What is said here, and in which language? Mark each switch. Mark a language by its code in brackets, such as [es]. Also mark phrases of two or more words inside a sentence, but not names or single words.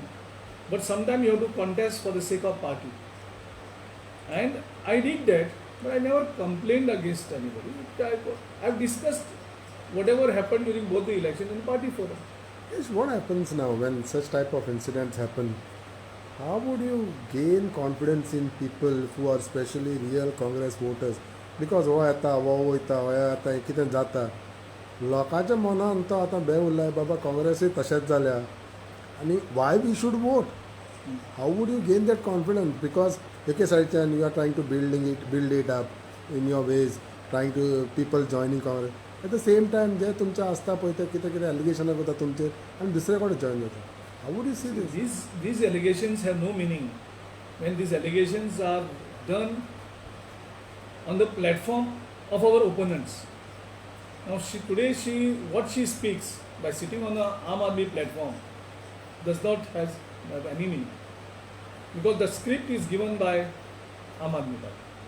[en] But sometimes you have to contest for the sake of party. And I did that, but I never complained against anybody. I have discussed whatever happened during both the election and party forum. Yes, what happens now when such type of incidents happen? How would you gain confidence in people who are especially real Congress voters? [kok] Because हो येता वो वयता हो येता कितें जाता लोकांच्या मनान तो आतां भंय उरलाय बाबा काँग्रेसूय तशेंच जाल्या आनी [en] why we should vote. How would you gain that confidence? because [kok] एके सायडच्यान [en] you are trying to build it up in your ways, trying to people joining Congress. at the same time [kok] जे तुमचें आसता पळय ते कितें कितें एलिगेशनां करता तुमचेर आनी दुसरे कडेन जॉयन जाता. [en] How would you see this? These allegations have no meaning when these allegations are done on the platform of our opponents. Now today what she speaks by sitting on the Aam Aadmi platform does not have any meaning, because the script is given by Aam Aadmi Party.